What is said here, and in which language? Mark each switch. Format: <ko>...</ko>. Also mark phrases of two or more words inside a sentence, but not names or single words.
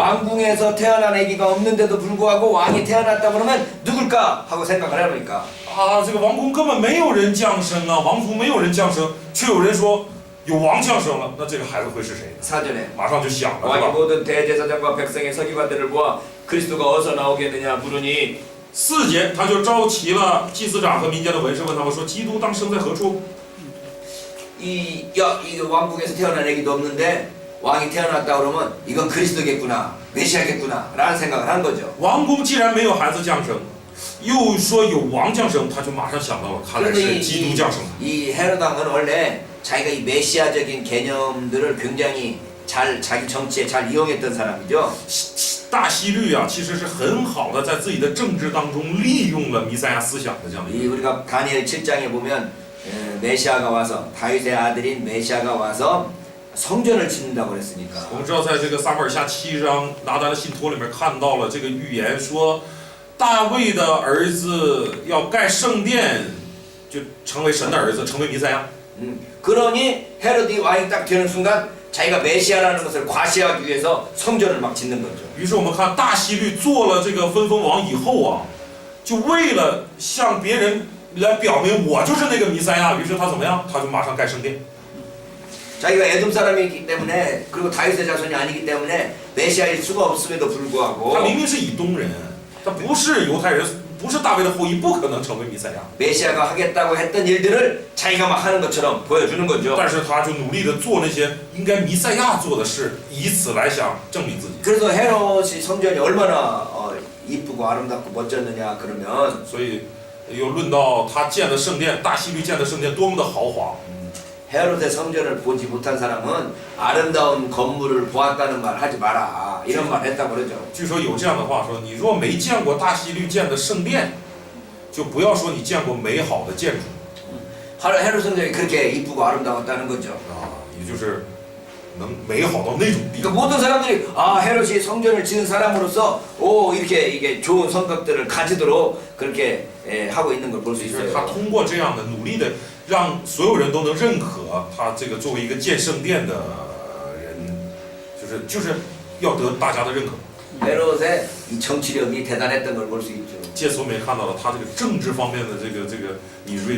<ko>왕궁에서 태어난 아기가 없는데도 불구하고 왕이 태어났다 그러면 누굴까 하고 생각을 해보니까</ko> <zh>啊，这个王宫根本没有人降生啊，王族没有人降生，却有人说有王降生了，那这个孩子会是谁？</zh> <ko>사전에</ko> <zh>马上就想了，是</zh> <ko>왕이</ko> <zh>吧？</zh> <ko>모든 대제사장과 백성의 서기관들을 보아 그리스도가 어디서 나오겠느냐 물으니</ko> <zh>4 节他就召集了祭司长和民间的文士，问他们说：“基督当生在何处？”</zh> <ko>이 왕궁에서 태어난 아기도 없는데 왕이 태어났다 그러면 이건 그리스도겠구나 메시아겠구나 라는 생각을 한 거죠.</ko> <zh>王宫既然没有孩子降生，又说有王降生，他就马上想到了，看来是基督降生。</zh> <ko>이 헤롯王은 원래 자기가 이 메시아적인 개념들을 굉장히 잘 자기 정치에 잘 이용했던 사람이죠.</ko> <zh>大希律啊，其实是很好的在自己的政治当中利用了弥赛亚思想的这样的一</zh> <ko>이</ko> <zh>个。</zh> <ko>우리가 다니엘 7장에 보면 메시아가 와서 다윗의 아들인 메시아가 와서 성전을 짓는다고 그랬으니까</ko> <zh>我们知道，在这个撒母耳下7章拿单的信托里面看到了这个预言，说大卫的儿子要盖圣殿，就成为神的儿子，成为弥赛亚。</zh> <ko>그러니 헤롯이 왕이 딱 되는 순간 자기가 메시아라는 것을 과시하기 위해서 성전을 막 짓는 거죠.</ko> <zh>于是我们看大希律做了这个分封王以后啊，就为了向别人来表明我就是那个弥赛亚，于是他怎么样？他就马上盖圣殿。</zh> <ko>자기가 에돔 사람이기 때문에 그리고 다윗의 자손이 아니기 때문에 메시아일 수가 없음에도 불구하고</ko> <zh>他明明是以东人，他不是犹太人，不是大卫的后裔，不可能成为弥赛亚。</zh> <ko>메시아가 하겠다고 했던 일들을 자기가 막 하는 것처럼 보여주는 거죠.</ko> <zh>但是他就努力的做那些应该弥赛亚做的事，以此来想证明自己。</zh> <ko>그래서 헤롯이 성전이 얼마나 이쁘고 아름답고 멋졌느냐 그러면</ko> <zh>所以又论到他建的圣殿，大希律建的圣殿多么的豪华。</zh> <ko>헤롯의 성전을 보지 못한 사람은 아름다운 건물을 보았다는 말 하지 마라 이런 말 했다고 그러죠.</ko> <zh>据说有这样的话说，你若没见过大希律建的圣殿，就不要说你见过美好的建筑。</zh> <ko>헤롯 성전이 그렇게 이쁘고 아름다웠다는 거죠.</ko> <zh>啊，也就是能美好到那种地</zh> <ko>그러니까</ko> <zh>步。</zh> <ko>모든 사람들이 헤롯이 성전을 지은 사람으로서 이렇게 이게 좋은 성격들을 가지도록 그렇게 하고 있는 걸 볼 수</ko> <zh>就是他</zh> <ko>있어요.</ko> <zh>通过这样的努力的，让所有人都能认可他这个作为一个建圣殿的人，就是要得大家的认可。</zh> <ko>헤롯의 이 정치력이 대단했던 걸 볼 수 있죠.</ko> <zh>借此我们也看到了他这个政治方面的这个敏锐度啊是非常高的。</zh>